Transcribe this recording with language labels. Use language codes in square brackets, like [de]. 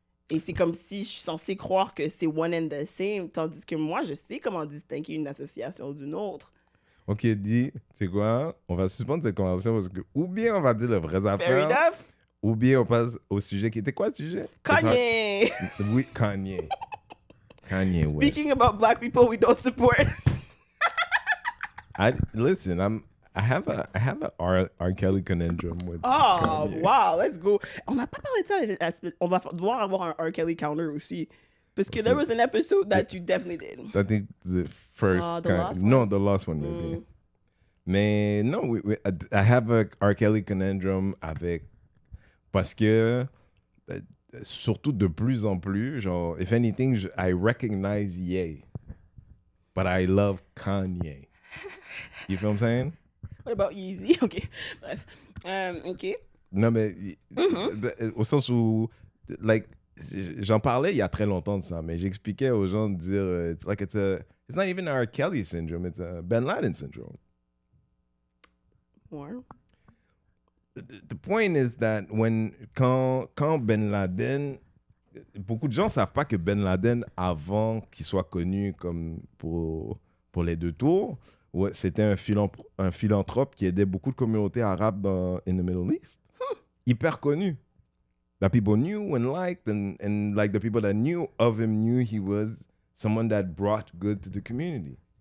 [fr] Et c'est comme si je suis censée croire que c'est [en] one and the same, [fr] tandis que moi, je sais comment distinguer une association d'une autre. Ok, dis, tu sais quoi? On va suspendre cette conversation parce que ou bien on va dire les vraies [en] Fair [fr] affaires, [en] enough. [fr] ou bien on passe au sujet qui était quoi le sujet? Kanye! Oui, Kanye. Kanye West. [en] Speaking about black people we don't support. Listen, I have a R. Kelly conundrum with Oh, Kanye. wow, let's go. [fr] On n'a pas parlé de ça. On va devoir avoir un R. Kelly counter aussi. Parce que [en] there was an episode that you definitely did. I think the first The last no, the last one maybe. [fr] Mais non, [en] I have a R. Kelly conundrum [fr] avec parce que surtout de plus en plus, genre, [en] if anything, I recognize Ye, but I love Kanye. You feel what I'm saying? What about Yeezy? OK. Bref. OK. [fr] Non, mais au sens où, like, j'en parlais il y a très longtemps de ça, mais j'expliquais aux gens de dire, [en] it's not even a R. Kelly syndrome, it's a Ben Laden syndrome. More. [fr] The point is that quand Ben Laden, beaucoup de gens savent pas que Ben Laden, avant qu'il soit connu comme pour les deux tours, ouais, c'était un philanthrope qui aidait beaucoup de communautés arabes [en] in the Middle East. [fr] Hyper connu. [en] That people knew and liked, and like the people that knew of him knew he was someone that brought good to the community.